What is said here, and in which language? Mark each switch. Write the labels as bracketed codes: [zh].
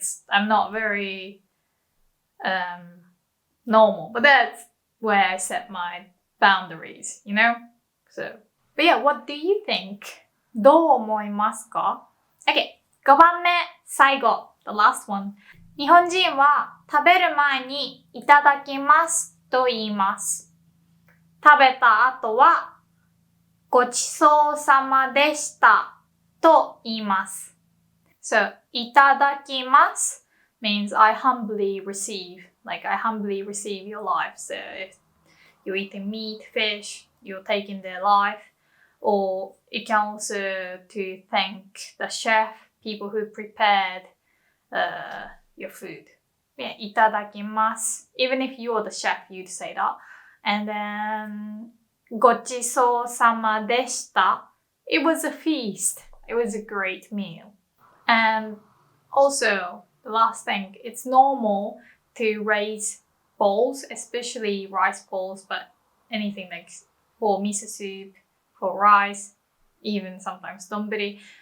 [en] I'm not very normal, but that's where I set my boundaries, you know? So, but yeah, what do you think? [ja] どう思いますか? [en] Okay, [ja] 5番目、最後、 [en] the last one. [ja] 日本人は食べる前にいただきますと言います。食べた後はごちそうさまでしたと言います。 [en] So, いただきます means I humbly receive. Like, I humbly receive your life. So, if you're eating meat, fish, you're taking their life. Or it can also to thank the chef, people who prepared your food. Yeah, いただきます. Even if you're the chef, you'd say that. And then, ごちそうさまでした. It was a feast. It was a great meal. And also, the last thing, it's normal to raise bowls, especially rice bowls, but anything like for miso soup, for rice, even sometimes donburi.